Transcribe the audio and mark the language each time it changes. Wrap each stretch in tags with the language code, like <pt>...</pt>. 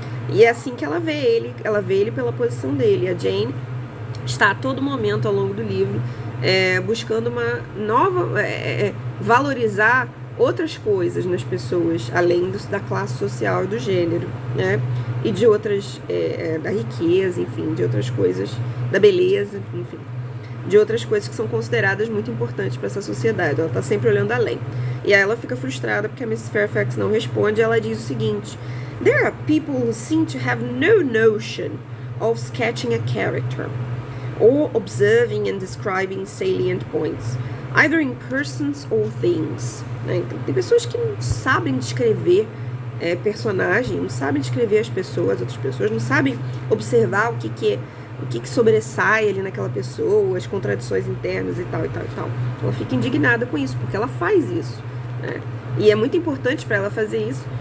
<pt>E é assim que ela vê ele pela posição dele. A Jane está a todo momento ao longo do livro buscando uma nova, valorizar outras coisas nas pessoas, além da classe social e do gênero, né? E de outras, da riqueza, enfim, de outras coisas, da beleza, enfim, de outras coisas que são consideradas muito importantes para essa sociedade. Ela está sempre olhando além. E aí ela fica frustrada porque a Mrs.</pt> <en>Fairfax</en> <pt>não responde. E ela diz o seguinte:</pt> <en>"There are people who seem to have no notion of sketching a character or observing and describing salient points, either in persons or things."</en> <pt>Então, tem pessoas que não sabem descrever personagem, não sabem descrever as pessoas, outras pessoas, não sabem observar o que sobressai ali naquela pessoa, as contradições internas e tal, e tal, e tal. Ela fica indignada com isso, porque ela faz isso, né? E é muito importante para ela fazer isso.</pt>